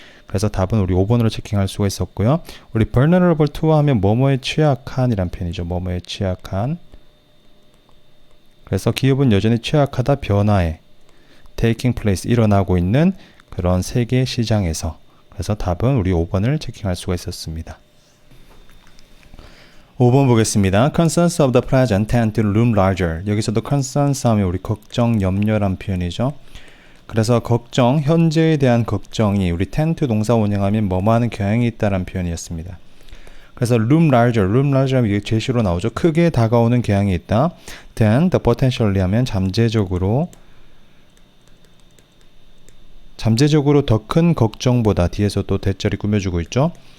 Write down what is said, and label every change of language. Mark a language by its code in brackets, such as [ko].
[ko] 그래서 답은 우리 5번으로 체킹할 수가 있었고요. 우리 vulnerable to 하면 뭐뭐에 취약한 이란 표현이죠. 뭐뭐에 취약한. 그래서 기업은 여전히 취약하다 변화에 taking place 일어나고 있는 그런 세계 시장에서 그래서 답은 우리 5번을 체킹할 수가 있었습니다. 5번 보겠습니다. [en] Concerns of the present tend to loom larger. [ko] 여기서도 concerns 하면 우리 걱정, 염려란 표현이죠. 그래서 걱정, 현재에 대한 걱정이 우리 tend to 동사 원형하면 뭐뭐 하는 경향이 있다는 표현이었습니다. 그래서 loom larger 하면 이게 제시로 나오죠. 크게 다가오는 경향이 있다. [en] Then the potentially [ko] 하면 잠재적으로 더 큰 걱정보다 뒤에서 또 대절이 꾸며주고 있죠.